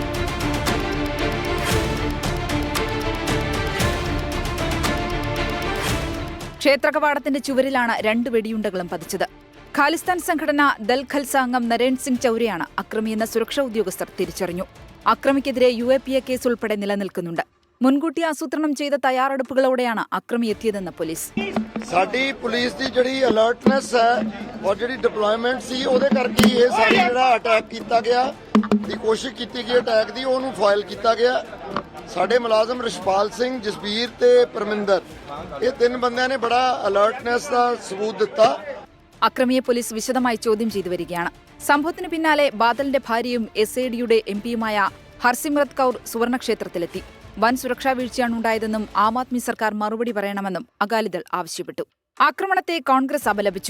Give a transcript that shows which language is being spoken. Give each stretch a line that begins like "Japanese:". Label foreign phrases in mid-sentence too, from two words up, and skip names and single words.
Malayalam: ക്ഷേത്രകവാടത്തിന്റെ ചുവരിലാണ് 2 വെടിയുണ്ടകളും പതിച്ചത്. ഖാലിസ്ഥാൻ സംഘടന ദൽ ഖൽസ അംഗം നരേൻ സിംഗ് ചൗരിയാണ് അക്രമിയെന്ന സുരക്ഷാ ഉദ്യോഗസ്ഥർ തിരിച്ചറിഞ്ഞു. അക്രമിക്കെതിരെ UAPA കേസ് ഉൾപ്പെടെ നിലനിൽക്കുന്നുണ്ട്. മുൻകൂട്ടി ആസൂത്രണം ചെയ്ത തയ്യാറെടുപ്പുകളോടെയാണ് അക്രമി എത്തിയതെന്ന് പോലീസ്.
Punjabi: ਸਾਡੀ ਪੁਲਿਸ ਦੀ ਜਿਹੜੀ ਅਲਰਟਨੈਸ ਹੈ ਔਰ ਜਿਹੜੀ ਡਿਪਲੋਇਮੈਂਟ ਸੀ ਉਹਦੇ ਕਰਕੇ ਇਹ ਸਾਰਾ ਜਿਹੜਾ ਅਟੈਕ ਕੀਤਾ ਗਿਆ ਦੀ ਕੋਸ਼ਿਸ਼ ਕੀਤੀ ਗਈ ਅਟੈਕ ਦੀ ਉਹਨੂੰ ਫਾਇਲ ਕੀਤਾ ਗਿਆ. ਸਾਡੇ ਮੁਲਾਜ਼ਮ ਰਿਸ਼ਪਾਲ ਸਿੰਘ, ਜਸਬੀਰ ਤੇ ਪਰਮਿੰਦਰ ਇਹ 3 ਬੰਦਿਆਂ ਨੇ ਬੜਾ ਅਲਰਟਨੈਸ ਦਾ ਸਬੂਤ ਦਿੱਤਾ.
Malayalam: അക്രമിയെ പോലീസ് വിശദമായി ചോദ്യം ചെയ്തു വരികയാണ്. സംഭവത്തിന് പിന്നാലെ ബാദലിന്റെ ഭാര്യയും SADയുടെ MPയുമായ ഹർസിമ്രത് കൗർ സുവർണക്ഷേത്രത്തിലെത്തി. വൻ സുരക്ഷാ വീഴ്ചയാണ് ഉണ്ടായതെന്നും ആം ആദ്മി സർക്കാർ മറുപടി പറയണമെന്നും അകാലിദൾ ആവശ്യപ്പെട്ടു. ആക്രമണത്തെ കോൺഗ്രസ് അപലപിച്ചു.